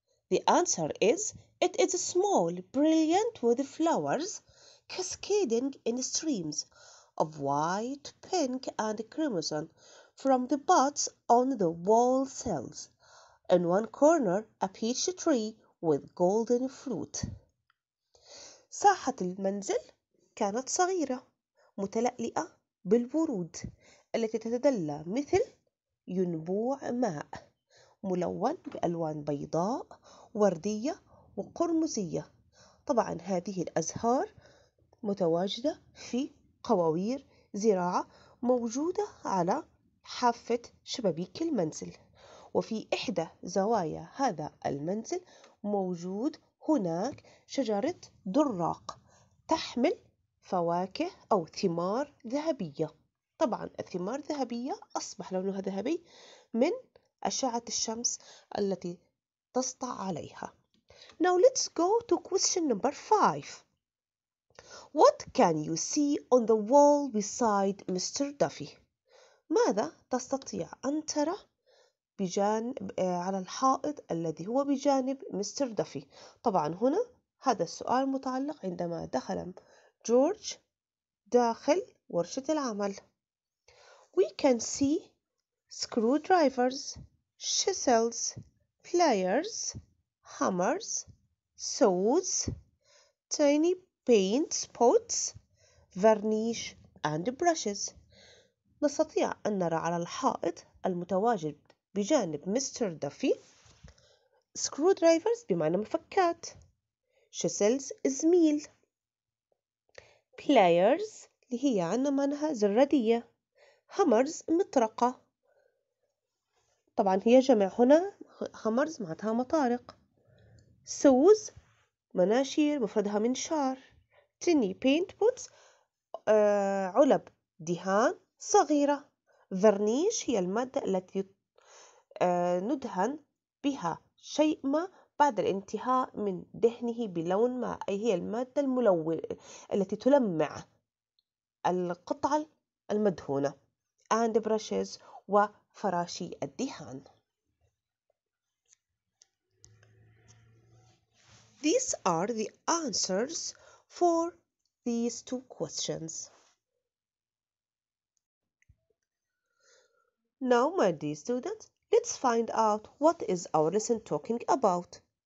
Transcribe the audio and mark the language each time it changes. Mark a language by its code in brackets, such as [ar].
[en] The answer is, it is small, brilliant with flowers cascading in streams of white, pink, and crimson from the buds on the wall sills. In one corner, a peach tree with golden fruit. [ar] ساحة المنزل كانت صغيرة متلألئة بالورود التي تتدلى مثل ينبوع ماء ملون بألوان بيضاء وردية وقرمزية. طبعا هذه الأزهار متواجدة في قواوير زراعة موجودة على حافة شبابيك المنزل. وفي إحدى زوايا هذا المنزل موجود هناك شجرة دراق تحمل فواكه أو ثمار ذهبية. طبعا الثمار ذهبية أصبح لونها ذهبي من أشعة الشمس التي تسطع عليها. [en] Now let's go to question number 5. What can you see on the wall beside Mr. Duffy? [ar] ماذا تستطيع أن ترى على الحائط الذي هو بجانب مستر دافي؟ طبعا هنا هذا السؤال متعلق عندما دخل جورج داخل ورشة العمل. [en] We can see screwdrivers, chisels, pliers, hammers, saws, tiny paint spots, varnish and brushes. [ar] نستطيع أن نرى على الحائط المتواجد بجانب مستر دافي screwdrivers بمعنى مفكات، chisels إزميل، pliers اللي هي عنا معناها زرادية، hammers مطرقة، طبعا هي جمع هنا hammers معناتها مطارق، saws مناشير مفردها منشار، [en] tiny paint pots [ar] علب دهان صغيرة، vernish هي المادة التي ندهن بها شيء ما بعد الانتهاء من دهنه بلون ما، أي هي المادة الملونة التي تلمع القطعة المدهونة [en] and brushes [ar] وفراشي الدهان. [en] These are the answers for these two questions. Now, my dear students, let's find out what is our lesson talking about.